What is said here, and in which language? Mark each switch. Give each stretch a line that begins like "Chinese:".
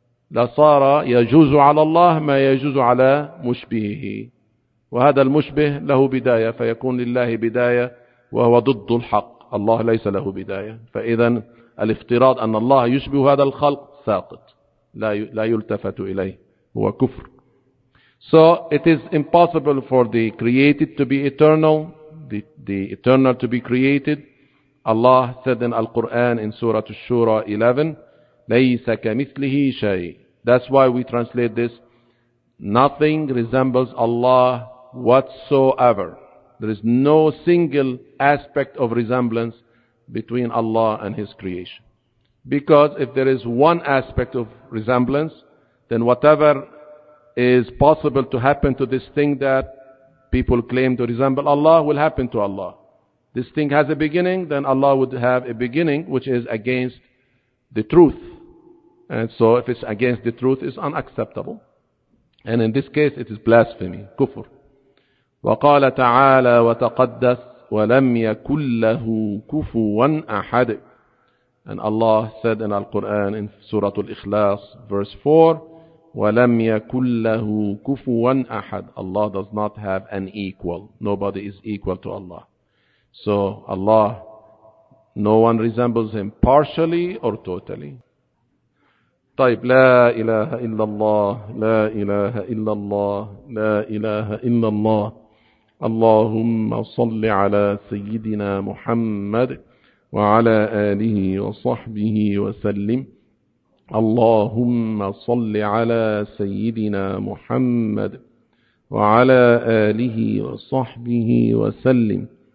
Arabic: لصار يجوز على الله ما يجوز على مشبهه, وهذا المشبه له بداية فيكون لله بداية وهو ضد الحق, الله ليس له بداية. فإذا الافتراض أن الله يشبه هذا الخلق ساقط, لا يلتفت إليه, هو كفر.
English: So it is impossible for the created to be eternal, the eternal to be created. Allah said in Al-Quran in Surah Al-Shura 11,
Arabic: ليس كمثله شيء.
English: That's why we translate this, nothing resembles Allah whatsoever. There is no single aspect of resemblance between Allah and His creation. Because if there is one aspect of resemblance, then whatever is possible to happen to this thing that people claim to resemble Allah will happen to Allah. This thing has a beginning, then Allah would have a beginning which is against the truth. And so if it's against the truth, it's unacceptable. And in this case, it is blasphemy, kufr.
Arabic: وقال تعالى وتقدس ولم يكن له كفوا أحد.
English: And Allah said in Al-Quran in Surah Al-Ikhlas, verse 4,
Arabic: ولم يكن له كفوا أحد.
English: Allah does not have an equal. Nobody is equal to Allah. So Allah, no one resembles Him partially or totally.
Arabic: طيب لا إله إلا الله, لا إله إلا الله, لا إله إلا الله, اللهم صل على سيدنا محمد وعلى آله وصحبه وسلم. اللهم صل على سيدنا محمد وعلى آله وصحبه وسلم.